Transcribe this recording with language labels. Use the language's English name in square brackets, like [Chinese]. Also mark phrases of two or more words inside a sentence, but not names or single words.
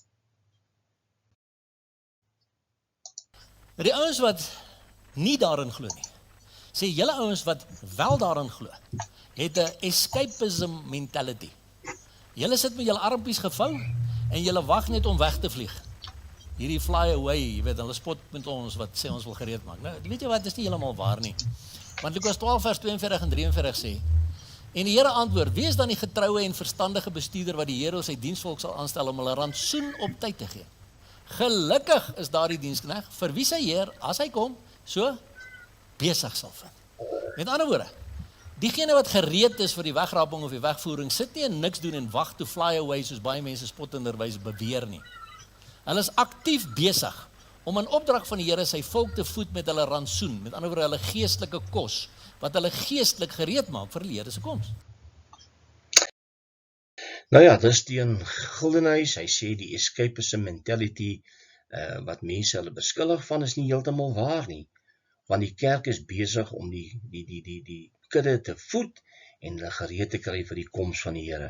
[Afrikaans] Die ouens wat nie daarin glo nie, sê julle ouens wat wel daarin glo, het 'n [English] escapism mentality. [Afrikaans] Julle sit met julle armpies gevou en julle wag net om weg te vlieg. Hierdie [English] fly away, [Afrikaans] jy weet, hulle spot met ons wat sê ons wil gereed maak. Nou, weet jy wat, dis nie heeltemal waar nie. Want Lukas 12 vers 42 en 43 sê, en die Here antwoord, wie is dan die getroue en verstandige bestuurder wat die Here sy diensvolk sal aanstel om hulle rantsoen op tyd te gee? Gelukkig is daardie diensknegt vir wie sy Heer, as hy kom, so besig sal vind. Met ander woorde, diegene wat gereed is vir die wegraping of die wegvoering, sit nie en niks doen en wag [English] to fly away, [Afrikaans] soos baie mense spottenderwys beweer nie. Hulle is aktief besig om in opdrag van die Here sy volk te voed met hulle rantsoen, met ander woorde hulle geestelike kos, wat hulle geestelik gereed maak vir die Here se koms. Nou ja, dis Teen Geldenhuys, hy sê die [English] escapism mentality, [Afrikaans] wat mense hulle beskuldig van, is nie heeltemal waar nie, want die kerk is besig om die kudde te voed, en hulle gereed te kry vir die koms van die Here.